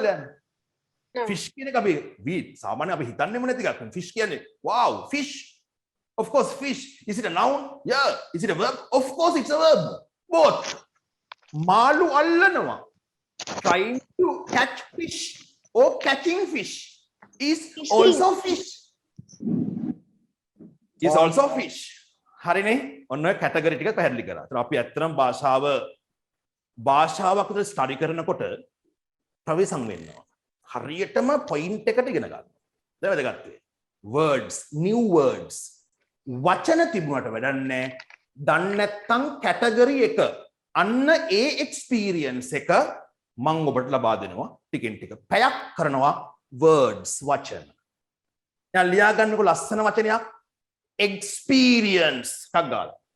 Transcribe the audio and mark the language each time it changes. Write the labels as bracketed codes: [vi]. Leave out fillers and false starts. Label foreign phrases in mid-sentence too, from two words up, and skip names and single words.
[si] එකක් fish කියන එක අපි සාමාන්‍යයෙන් අපි හිතන්නේම නැති එකක් fish කියන්නේ [en] wow fish of course fish is it a noun yeah is it a verb of course it's a verb both [si] මාළු අල්ලනවා [en] trying to catch fish or catching fish is also fish is also fish [si] හරිනේ ඔන්න ඔය කැටගරි ටික පැහැදිලි කරා. ඒතර අපි ඇත්තටම භාෂාවක් උදේ ස්ටඩි කරනකොට ප්‍රවේශම් වෙනවා. හරියටම පොයින්ට් එකට ඉගෙන ගන්න. දැන් වැදගත් වෙයි. [en] words new words [si] වචන තිබුණාට වැඩක් නැහැ. දන්නේ නැත්නම් කැටගරි එක අන්න ඒ එක්ස්පීරියන්ස් එක මම ඔබට ලබා දෙනවා ටිකෙන් ටික. පැයක් කරනවා words වචන. දැන් ලියා ගන්නකො ලස්සන වචනයක් experience එකක් ගාලා.